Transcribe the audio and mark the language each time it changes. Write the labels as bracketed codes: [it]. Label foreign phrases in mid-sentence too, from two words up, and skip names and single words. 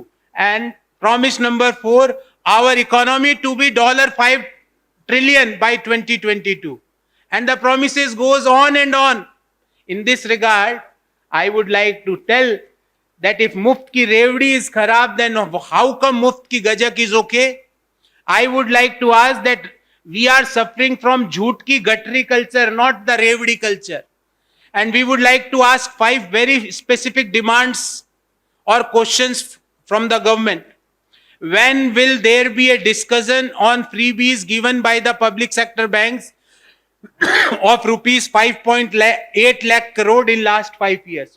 [en] And promise number 4, our economy to be $5 trillion by 2022. And the promises goes on and on. In this regard, I would like to tell that if [hi] Muft ki Revdi [en] is kharab, then how come [hi] Muft ki Gajak [en] is okay? I would like to ask that we are suffering from [hi] jhoot ki gatri [en] culture, not the Revdi culture. And we would like to ask 5 very specific demands or questions from the government. When will there be a discussion on freebies given by the public sector banks of rupees 5.8 lakh crore in last 5 years?